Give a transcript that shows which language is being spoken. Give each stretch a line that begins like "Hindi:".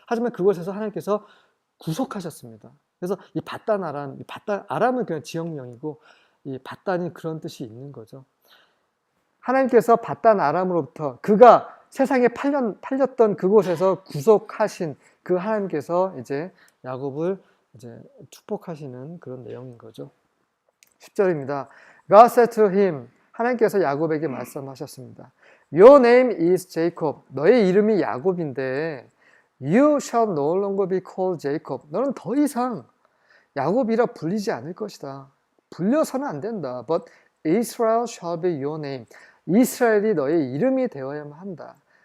Korean: 하지만 그곳에서 하나님께서 구속하셨습니다. 그래서 이 바단 아람은 그냥 지역명이고 이 바단이 그런 뜻이 있는 거죠. 하나님께서 바단 아람으로부터 그가 세상에 팔렸던 그곳에서 구속하신 그 하나님께서 이제 야곱을 이제 축복하시는 그런 내용인 거죠. 10절입니다.
English: God said to him,
Korean: 하나님께서 야곱에게 말씀하셨습니다.
English: Your name is Jacob.
Korean: 너의 이름이 야곱인데
English: You shall no longer be called Jacob.
Korean: 너는 더 이상 야곱이라 불리지 않을 것이다. 불려서는 안 된다.
English: But Israel shall be your name.
Korean: 이스라엘이 너의 이름이 되어야만 한다.